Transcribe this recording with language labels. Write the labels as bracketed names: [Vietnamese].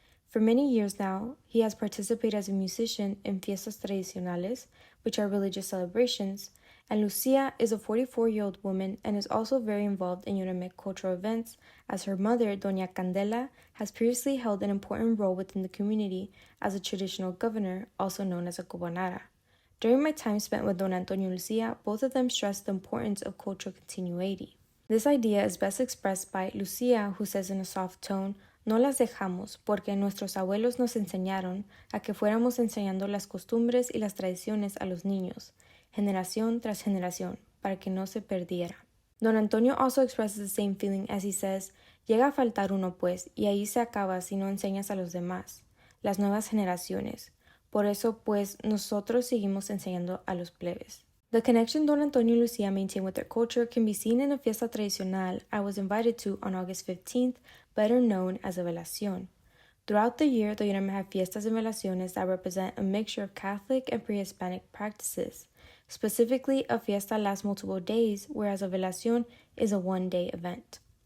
[English] For many years now, he has participated as a musician in fiestas tradicionales, which are religious celebrations, and Lucia is a 44-year-old woman and is also very involved in Yoreme cultural events, as her mother, Doña Candela, has previously held an important role within the community as a traditional governor, also known as a gobernara. During my time spent with Don Antonio and Lucia, both of them stressed the importance of cultural continuity. This idea is best expressed by Lucia, who says in a soft tone, "No las dejamos porque nuestros abuelos nos enseñaron a que fuéramos enseñando las costumbres y las tradiciones a los niños, generación tras generación, para que no se perdiera." Don Antonio also expresses the same feeling as he says, "Llega a faltar uno pues, y ahí se acaba si no enseñas a los demás, las nuevas generaciones. [Spanish] Por eso pues nosotros seguimos enseñando a los plebes." [English] The connection Don Antonio and Lucia maintain with their culture can be seen in a fiesta tradicional I was invited to on August 15th, better known as a velación. Throughout the year, the Yoreme have fiestas and velaciones that represent a mixture of Catholic and pre-Hispanic practices. Specifically, a fiesta lasts multiple days, whereas a velación is a one-day event.